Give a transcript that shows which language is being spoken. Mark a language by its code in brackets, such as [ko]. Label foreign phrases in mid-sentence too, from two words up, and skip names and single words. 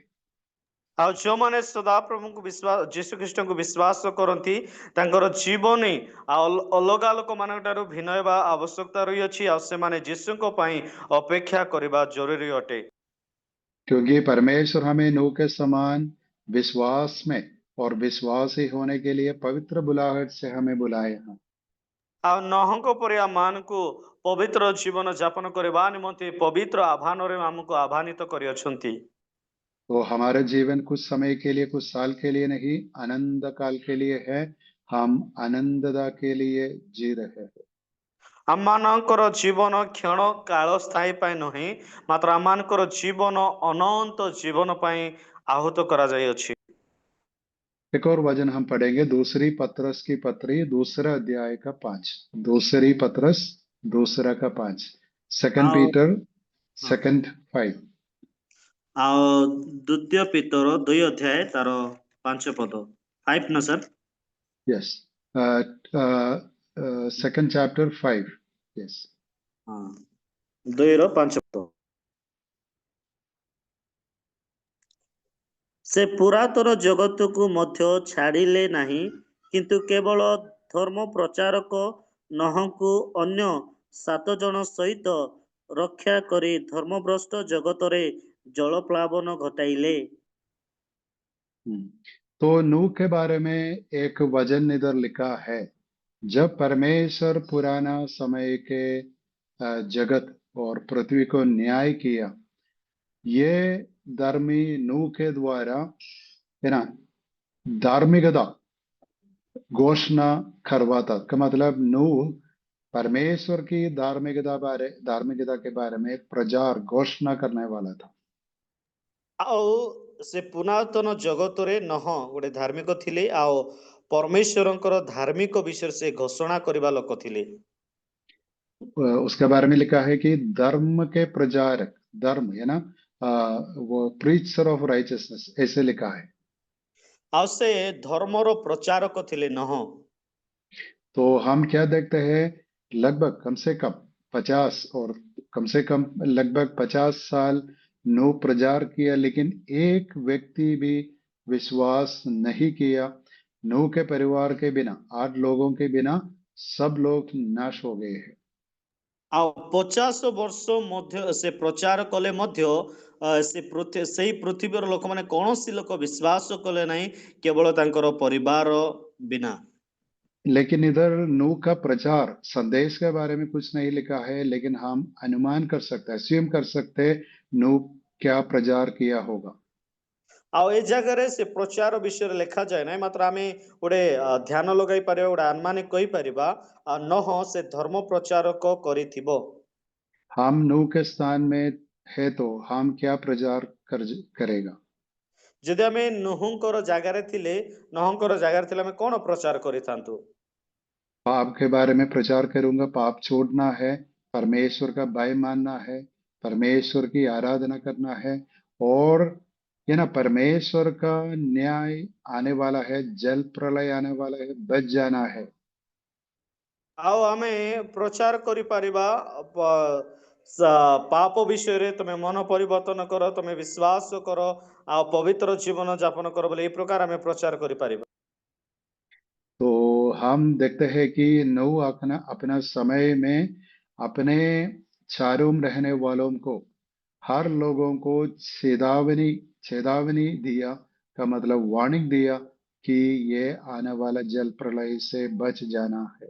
[or] ଆଉ ଯେଉଁମାନେ ସଦାପ୍ରଭୁଙ୍କୁ ବିଶ୍ୱାସ, ଯୀଶୁ ଖ୍ରୀଷ୍ଟଙ୍କୁ ବିଶ୍ୱାସ କରନ୍ତି, ତାଙ୍କର ଜୀବନ ଆଉ ଅଲଗା ଲୋକମାନଙ୍କ ଠାରୁ ଭିନ୍ନ ହେବା ଆବଶ୍ୟକତା ରହିଅଛି। ଆଉ ସେମାନେ ଯୀଶୁଙ୍କ ପାଇଁ ଅପେକ୍ଷା କରିବା ଜରୁରୀ ଅଟେ। [hi] क्योंकि परमेश्वर हमें नूह के समान विश्वास में और विश्वासी होने के लिए पवित्र बुलाहट से हमें बुलाया है। [or] ଆଉ ନହଙ୍କ ପରି ଆମମାନଙ୍କୁ ପବିତ୍ର ଜୀବନ ଯାପନ କରିବା ନିମନ୍ତେ ପବିତ୍ର ଆହ୍ୱାନରେ ଆମକୁ ଆହ୍ୱାନିତ କରିଅଛନ୍ତି। [hi] तो हमारा जीवन कुछ समय के लिए, कुछ साल के लिए नहीं, अनंत काल के लिए है। हम आनंददा के लिए जी रहे हैं। [or] ଆମମାନଙ୍କର ଜୀବନ କ୍ଷଣ କାଳ ସ୍ଥାୟୀ ପାଇଁ ନୁହେଁ, ମାତ୍ର ଆମମାନଙ୍କର ଜୀବନ ଅନନ୍ତ ଜୀବନ ପାଇଁ ଆହୁତ କରାଯାଇଅଛି। [hi] एक और वचन हम पढ़ेंगे, दूसरी पत्रस की पत्री, दूसरा अध्याय का 5। दूसरी पत्रस दूसरा का 5, सेकंड [or] ଆଉ [hi] पीटर [or] ହଁ [hi] सेकंड 5। [or] ଆଉ ଦ୍ୱିତୀୟ ପିତର 2 ଅଧ୍ୟାୟ ତାର 5 ପଦ। 5 ନା ସାର୍? [en] Yes, second chapter 5. Yes. [or] ହଁ, 2 ର 5 ପଦ। ସେ ପୁରାତନ ଜଗତକୁ ମଧ୍ୟ ଛାଡ଼ିଲେ ନାହିଁ, କିନ୍ତୁ କେବଳ ଧର୍ମ ପ୍ରଚାରକ ନହଙ୍କୁ ଅନ୍ୟ 7 ଜଣ ସହିତ ରକ୍ଷା କରି ଧର୍ମଭ୍ରଷ୍ଟ ଜଗତରେ ଜଳପ୍ଳାବନ ଘଟାଇଲେ। [hi] तो नूह के बारे में एक वचन इधर लिखा है। जब परमेश्वर पुराना समय के जगत और पृथ्वी को न्याय किया, ये धर्मी नूह के द्वारा, है ना, धार्मिकता घोषणा करवाता। का मतलब नूह परमेश्वर की धार्मिकता के बारे में प्रचार घोषणा करने वाला था। [or] ଆଉ ସେ ପୁରାତନ ଜଗତରେ ନହ ଗୋଟେ ଧାର୍ମିକ ଥିଲେ, ଆଉ ପରମେଶ୍ୱରଙ୍କର ଧାର୍ମିକ ବିଷୟରେ ସେ ଘୋଷଣା କରିବା ଲୋକ ଥିଲେ। [hi] उसके बारे में लिखा है कि धर्म के प्रचारक, धर्म, है ना, वो [en] preacher of righteousness, [hi] ऐसे लिखा है। [or] ଆଉ ସେ ଧର୍ମର ପ୍ରଚାରକ ଥିଲେ ନହ। [hi] तो हम क्या देखते हैं, लगभग कम से कम 50 और कम से कम लगभग 50 साल नूह प्रचार किया, लेकिन एक व्यक्ति भी विश्वास नहीं किया। नूह के परिवार के बिना, 8 लोगों के बिना सब लोग नाश हो गए हैं। [or] ଆଉ 50 ବର୍ଷ ମଧ୍ୟ ସେ ପ୍ରଚାର କଲେ ମଧ୍ୟ ସେଇ ପୃଥିବୀର ଲୋକମାନେ କୌଣସି ଲୋକ ବିଶ୍ୱାସ କଲେ ନାହିଁ, କେବଳ ତାଙ୍କର ପରିବାର ବିନା। [hi] लेकिन इधर नूह का प्रचार संदेश के बारे में कुछ नहीं लिखा है, लेकिन हम अनुमान कर सकते हैं, अस्यूम कर सकते हैं नूह क्या प्रचार किया होगा। [or] ଆଉ ଏ ଜାଗାରେ ସେ ପ୍ରଚାର ବିଷୟରେ ଲେଖାଯାଏ ନାହିଁ, ମାତ୍ର ଆମେ ଗୋଟେ ଧ୍ୟାନ ଲଗାଇ ପାରିବା, ଗୋଟେ ଆନୁମାନିକ କହିପାରିବା ନହ ସେ ଧର୍ମ ପ୍ରଚାରକ କରିଥିବ। [hi] हम नूह के स्थान में है तो हम क्या करेगा। [or] ଯଦି ଆମେ ନୁହଙ୍କର ଜାଗାରେ ଥିଲେ ଆମେ କଣ ପ୍ରଚାର କରିଥାନ୍ତୁ? [hi] पाप के बारे में प्रचार करूंगा, पाप छोड़ना है, परमेश्वर का भय मानना है, परमेश्वर की आराधना करना है, और ये ना परमेश्वर का न्याय आने वाला है, जल प्रलय आने वाला है, बच जाना है। [or] ଆଉ ଆମେ ପ୍ରଚାର କରିପାରିବା ପାପ ବିଷୟରେ, ତମେ ମନ ପରିବର୍ତ୍ତନ କର, ତମେ ବିଶ୍ୱାସ କର, ଆଉ ପବିତ୍ର ଜୀବନ ଯାପନ କର ବୋଲି ଏଇ ପ୍ରକାର ଆମେ ପ୍ରଚାର କରିପାରିବା। [hi] तो हम देखते हैं कि नूह अपना अपना समय में अपने चारों रहने वालों को, हर लोगों को चेतावनी चेतावनी दिया, का मतलब वार्निंग दिया कि ये आने वाला जल प्रलय से बच जाना है।